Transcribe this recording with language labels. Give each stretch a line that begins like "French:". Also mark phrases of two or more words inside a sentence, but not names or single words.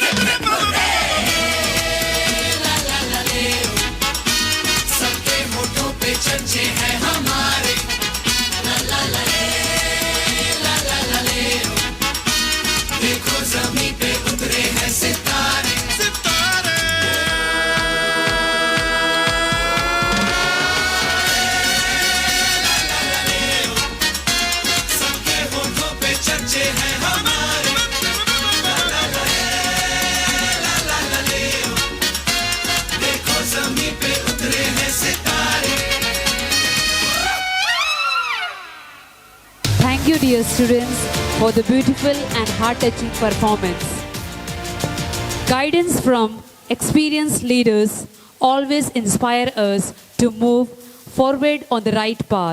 Hindi: ला ला ला ले सबके होठों पे चर्चे हैं हमारे ला ला ला ले ला ला ला ले देखो ज़मीं पे उतरे हैं सितारे सितारे ला ला ला ले सबके होठों पे चर्चे हैं हमारे ला ला ला ले ला ला ला ले देखो ज़मीं पे उतरे हैं सितारे
English: Thank you, dear students, for the beautiful and heart-touching performance. Guidance from experienced leaders always inspire us to move forward on the right path.